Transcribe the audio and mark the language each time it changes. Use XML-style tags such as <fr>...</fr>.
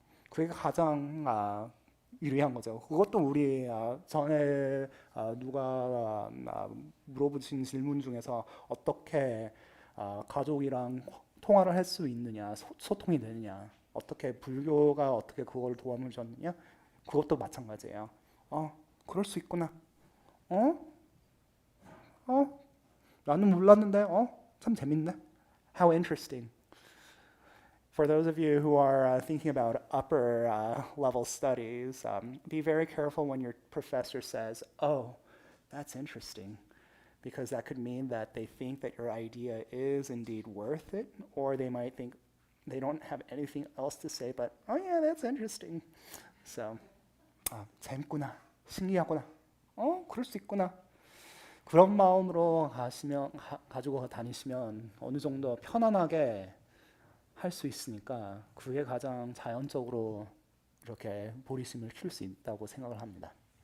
<ko>그게 가장 유리한 거죠. 그것도 우리 전에 누가 물어보신 질문 중에서 어떻게 가족이랑 통화를 할 수 있느냐, 소통이 되느냐, 어떻게 불교가 어떻게 그걸 도움을 줬느냐, 그것도 마찬가지예요. 그럴 수 있구나. 나는 몰랐는데, 참 재밌네.</ko> <en>How interesting. For those of you who are thinking about upper level studies, be very careful when your professor says, "Oh, that's interesting," because that could mean that they think that your idea is indeed worth it, or they might think they don't have anything else to say, but "Oh yeah, that's interesting."</en> <ko>So, 재밌구나, 신기하구나, 그럴 수 있구나. 그런 마음으로 가지고 다니시면 어느 정도 편안하게 할 수 있으니까 그게 가장 자연적으로 이렇게 보리심을 키울 수 있다고 생각을 합니다.</ko>